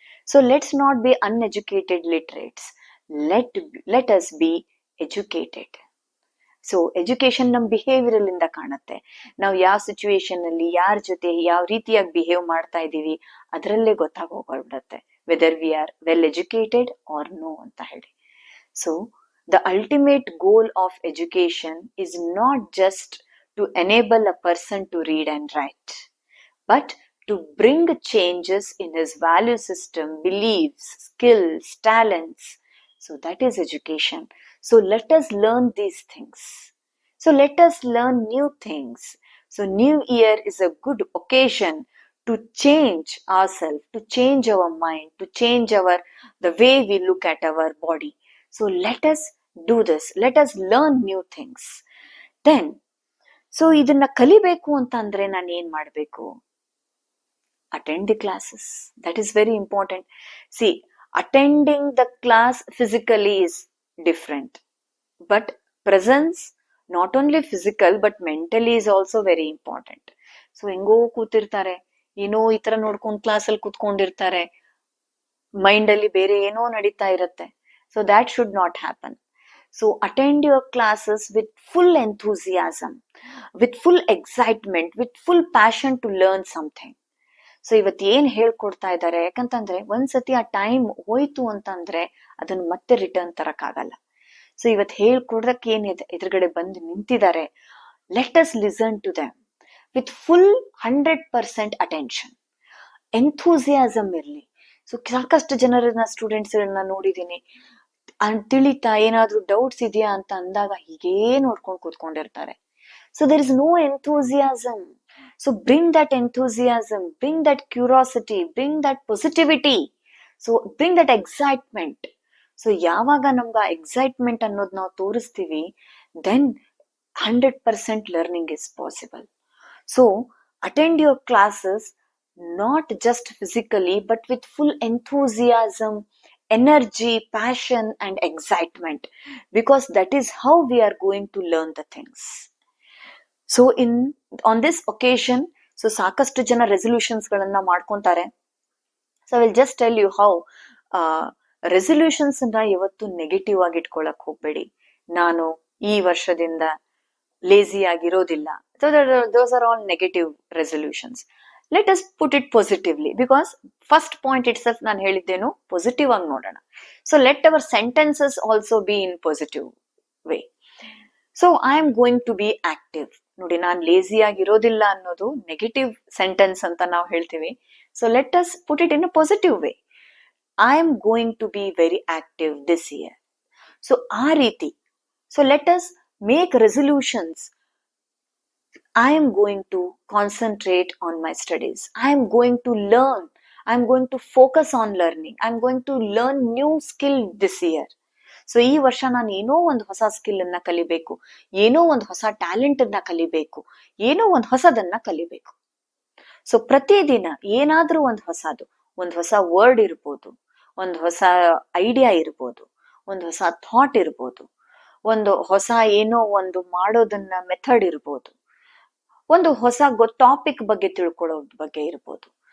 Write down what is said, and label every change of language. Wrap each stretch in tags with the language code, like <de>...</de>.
<en>So let's not be uneducated literates, let us be educated.</en> <kn>So education ನಮ್ behaviour ಇಂದ ಕಾಣುತ್ತೆ. ನಾವು ಯಾವ ಸಿಚುವೇಶನ್ ಅಲ್ಲಿ ಯಾರ ಜೊತೆ ಯಾವ ರೀತಿಯಾಗಿ ಬಿಹೇವ್ ಮಾಡ್ತಾ ಇದೀವಿ ಅದರಲ್ಲೇ ಗೊತ್ತಾಗೋಗ್ಬಿಡತ್ತೆ</kn> <en>whether we are well educated or no</en> <kn>ಅಂತ ಹೇಳಿ.</kn> <en>So the ultimate goal of education is not just to enable a person to read and write, but to bring changes in his value system, beliefs, skills, talents. So that is education. So let us learn these things. So let us learn new things. So new year is a good occasion to change ourselves, to change our mind, to change the way we look at our body. So let us do this. Let us learn new things.</en> <kn>Then, so ಇದನ್ನ ಕಲಿಬೇಕು ಅಂತ ಅಂದ್ರೆ ನಾನು ಏನ್ ಮಾಡ್ಬೇಕು?</kn> <en>Attend the classes. That is very important. See, attending the class physically is different. But presence, not only physical, but mentally is also very important.</en> <kn>So ಹೆಂಗೋ ಕೂತಿರ್ತಾರೆ, ಏನೋ ಈ ತರ ನೋಡ್ಕೊಂಡ್ ಕ್ಲಾಸಲ್ಲಿ ಕೂತ್ಕೊಂಡಿರ್ತಾರೆ, ಮೈಂಡ್ ಅಲ್ಲಿ ಬೇರೆ ಏನೋ ನಡೀತಾ ಇರತ್ತೆ.</kn> <en>So that should not happen. So attend your classes with full enthusiasm, with full excitement, with full passion to learn something.</en> <kn>So ಇವತ್ತು ಏನ್ ಹೇಳ್ಕೊಡ್ತಾ ಇದ್ದಾರೆ, ಯಾಕಂತಂದ್ರೆ ಒಂದ್ಸತಿ ಆ ಟೈಮ್ ಹೋಯ್ತು ಅಂತಂದ್ರೆ ಅದನ್ನ ಮತ್ತೆ ರಿಟರ್ನ್ ತರಕ್ಕಾಗಲ್ಲ. ಸೊ ಇವತ್ತು ಹೇಳ್ಕೊಡಕ್ಕೆ ಏನಿದೆ ಎದುರುಗಡೆ ಬಂದು ನಿಂತಿದ್ದಾರೆ,</kn> <en>let us listen to them with full 100% attention,</en> <kn>enthusiasm ಇರ್ಲಿ. ಸೊ ಸಾಕಷ್ಟು ಜನರನ್ನ ಸ್ಟೂಡೆಂಟ್ಸ್ ನೋಡಿದೀನಿ, ತಿಳಿತಾ ಏನಾದ್ರೂ ಡೌಟ್ಸ್ ಇದೆಯಾ ಅಂತ ಅಂದಾಗ ಹೀಗೇ ನೋಡ್ಕೊಂಡು ಕೂತ್ಕೊಂಡಿರ್ತಾರೆ.</kn> <en>So there is no enthusiasm. So bring that enthusiasm, bring that curiosity, bring that positivity, so bring that excitement.</en> <kn>So ಯಾವಾಗ ನಮ್ಗೆ ಎಕ್ಸೈಟ್ಮೆಂಟ್ ಅನ್ನೋದು ನಾವು ತೋರಿಸ್ತೀವಿ,</kn> <en>Then 100% learning is possible. So attend your classes not just physically but with full enthusiasm, energy, passion and excitement, because that is how we are going to learn the things. So on this occasion,</en> <kn>so ಸಾಕಷ್ಟು ಜನ resolutions ಗಳನ್ನ ಮಾಡ್ಕೊಂತಾರೆ.</kn> <en>so I will just tell you how resolutions</en> <kn>ಅನ್ನ ಇವತ್ತು negative ಆಗಿ ಇಟ್ಕೊಳಕ್ ಹೋಗ್ಬೇಡಿ. ನಾನು ಈ ವರ್ಷದಿಂದ ಲೇಜಿ ಆಗಿರೋದಿಲ್ಲ.</kn> <en>So those are all negative resolutions. Let us put it positively, because first point itself</en> <kn>ನಾನು ಹೇಳಿದ್ದೇನು ಪಾಸಿಟಿವ್ ಆಗಿ ನೋಡೋಣ.</kn> <en>So let our sentences also be in positive way. So I am going to be active.</en> <kn>ನೋಡಿ, ನಾನು lazy ಆಗಿರೋದಿಲ್ಲ ಅನ್ನೋದು negative sentence ಅಂತ ನಾವು ಹೇಳ್ತೀವಿ.</kn> <en>So let us put it in a positive way. I am going to be very active this year. So</en> <kn>ಆ ರೀತಿ,</kn> <en>So let us make resolutions. I am going to concentrate on my studies. I am going to learn. I am going to focus on learning. I am going to learn new skill this year.</en> <kn>So ಈ ವರ್ಷ ನಾನು ಏನೋ ಒಂದು ಹೊಸ skill ಅನ್ನ ಕಲಿಬೇಕು, ಏನೋ ಒಂದು ಹೊಸ ಟ್ಯಾಲೆಂಟ್ ಅನ್ನ ಕಲಿಬೇಕು, ಏನೋ ಒಂದು ಹೊಸದನ್ನ ಕಲಿಬೇಕು. ಸೊ ಪ್ರತಿದಿನ ಏನಾದ್ರೂ ಒಂದು ಹೊಸದು, ಒಂದು ಹೊಸ ವರ್ಡ್ ಇರ್ಬೋದು, ಒಂದು ಹೊಸ ಐಡಿಯಾ ಇರ್ಬೋದು, ಒಂದು ಹೊಸ ಥಾಟ್ ಇರ್ಬೋದು, ಒಂದು ಹೊಸ ಏನೋ ಒಂದು ಮಾಡೋದನ್ನ ಮೆಥಡ್ ಇರ್ಬೋದು, ಒಂದು ಹೊಸ ಟಾಪಿಕ್ ಬಗ್ಗೆ ತಿಳ್ಕೊಳ್ಳೋ ಬಗ್ಗೆ ಇರ್ಬೋದು.</kn>